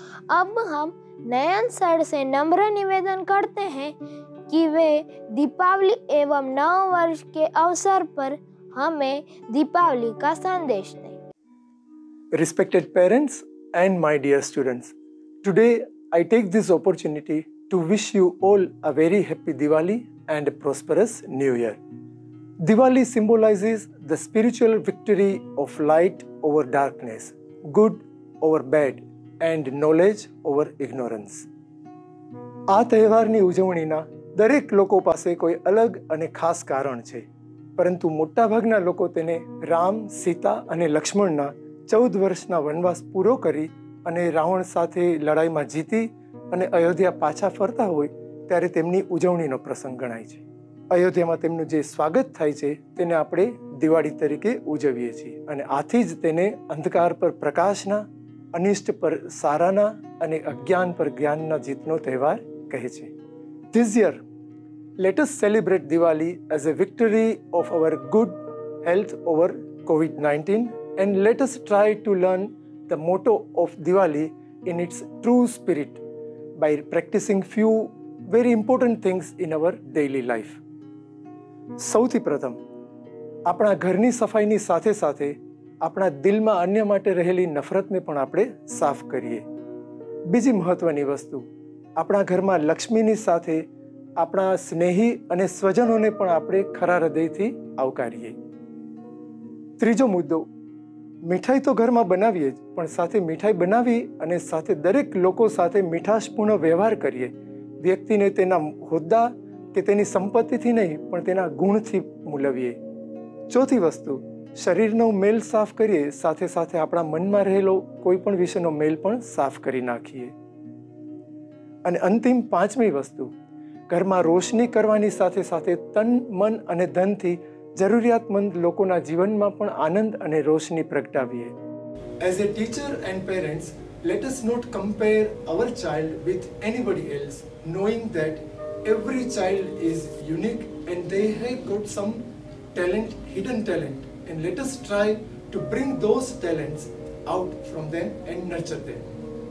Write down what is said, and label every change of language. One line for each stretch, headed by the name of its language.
Hindi: अब हम नयन सर से नम्र निवेदन करते हैं कि वे दीपावली एवं नव वर्ष के अवसर पर हमें दीपावली का संदेश दें।
English: Respected parents and my dear students, today I take this opportunity to wish you all a very happy Diwali and a prosperous New Year. Diwali symbolizes the spiritual victory of light over darkness, good over bad, and knowledge over ignorance.
Gujarati: આ તહેવારની ઉજવણીના દરેક લોકો પાસે કોઈ અલગ અને ખાસ કારણ છે, પરંતુ મોટાભાગના લોકો તેને રામ, સીતા અને લક્ષ્મણના 14 વર્ષના વનવાસ પૂરો કરી અને રાવણ સાથે લડાઈમાં જીતી અને અયોધ્યા પાછા ફરતા હોય ત્યારે તેમની ઉજવણીનો પ્રસંગ ગણાય છે. અયોધ્યામાં તેમનું જે સ્વાગત થાય છે તેને આપણે દિવાળી તરીકે ઉજવીએ છીએ અને આથી જ તેને અંધકાર પર પ્રકાશના, અનિષ્ટ પર સારાના અને અજ્ઞાન પર જ્ઞાનના જીતનો તહેવાર કહે છે.
English: This year, let us celebrate Diwali as a victory of our good health over COVID-19, and let us try to learn the motto of Diwali in its true spirit by practicing few very important things in our daily life.
Gujarati: સૌથી પ્રથમ આપણા ઘરની સફાઈની સાથે સાથે આપણા દિલમાં અન્ય માટે રહેલી નફરતને પણ આપણે સાફ કરીએ. બીજી મહત્વની વસ્તુ, આપણા ઘરમાં લક્ષ્મીની સાથે આપણા સ્નેહી અને સ્વજનોને પણ આપણે ખરા હૃદયથી આવકારીએ. ત્રીજો મુદ્દો, મીઠાઈ તો ઘરમાં બનાવીએ જ, પણ સાથે મીઠાઈ બનાવી અને સાથે દરેક લોકો સાથે મીઠાશપૂર્ણ વ્યવહાર કરીએ. વ્યક્તિને તેના હોદ્દા કે તેની સંપત્તિથી નહીં પણ તેના ગુણથી મૂલવીએ. ચોથી વસ્તુ, શરીરનો મેલ સાફ કરીએ, સાથે સાથે આપણા મનમાં રહેલો કોઈ પણ વિષયનો મેલ પણ સાફ કરી નાખીએ. અને અંતિમ પાંચમી વસ્તુ, ઘરમાં રોશની કરવાની સાથે સાથે તન, મન અને ધનથી જરૂરિયાતમંદ લોકોના જીવનમાં પણ આનંદ અને રોશની પ્રગટાવીએ.
English: As a teacher and parents, let us not compare our child with anybody else, knowing that every child is unique and they have got some talent, hidden talent, and let us try to bring those talents out from them and nurture them.